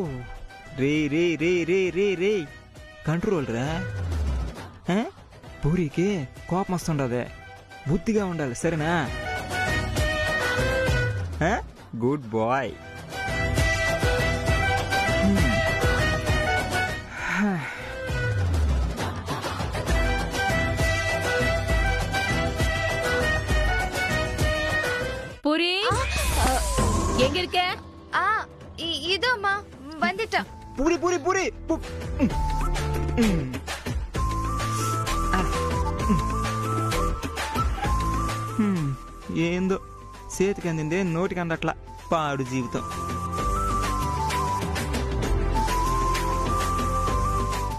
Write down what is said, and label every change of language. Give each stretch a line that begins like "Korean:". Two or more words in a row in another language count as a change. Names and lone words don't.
Telugu: రే రే రే రే రే రే కంట్రోల్ రా. పూరికి కోపం వస్తుండదే, బుద్ధిగా ఉండాలి సరేనా?
English: good boy.
Tamil: பூரி எங்க இருக்க? இதோ அம்மா வந்துட்டா.
Telugu: పూరి పూరి పూరి ఏందో చేతికి అందిందే నోటికి అందట్లా పాడు జీవితం.